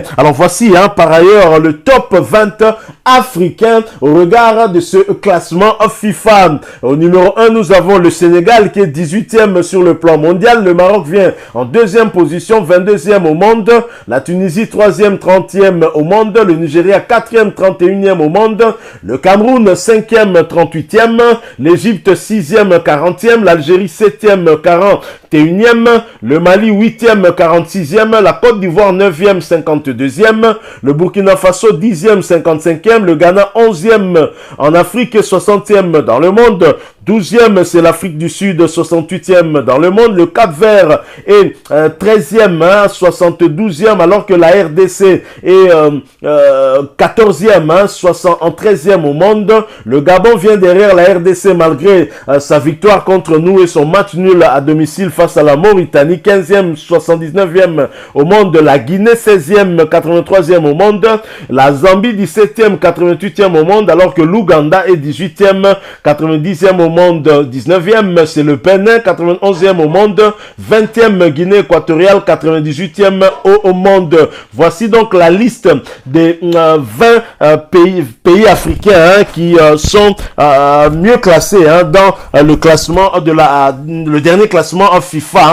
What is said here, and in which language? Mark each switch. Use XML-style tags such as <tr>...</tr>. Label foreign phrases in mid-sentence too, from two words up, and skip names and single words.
<fr>Alors voici par ailleurs le top 20 africain au regard de ce classement FIFA. Au numéro 1, nous avons le Sénégal qui est 18e sur le plan mondial. Le Maroc vient en 2e position, 22e au monde. La Tunisie 3e, 30e au monde. Le Nigeria 4e, 31e au monde. Le Cameroun 5e, 38e. L'Égypte 6e, 40e. L'Algérie 7e, 41e. Le Mali 8e, 46e. La Côte d'Ivoire 9e, 52e. Le Burkina Faso 10e, 55e. Le Ghana 11e en Afrique, 60e dans le monde. 12e, c'est l'Afrique du Sud, 68e dans le monde. Le Cap-Vert est 13e, 72e, alors que la RDC est 14e, en 13e au monde. Le Gabon vient derrière la RDC malgré sa victoire contre nous et son match nul à domicile face à la Mauritanie. 15e, 79e au monde. La Guinée 16e, 83e au monde. La Zambie 17e, 88e au monde, alors que l'Ouganda est 18e, 90e au monde. 19e, c'est le Bénin, 91e au monde, 20e Guinée équatoriale, 98e au monde. Voici donc la liste des 20 pays africains qui sont mieux classés dans le classement de le dernier classement en FIFA.</fr>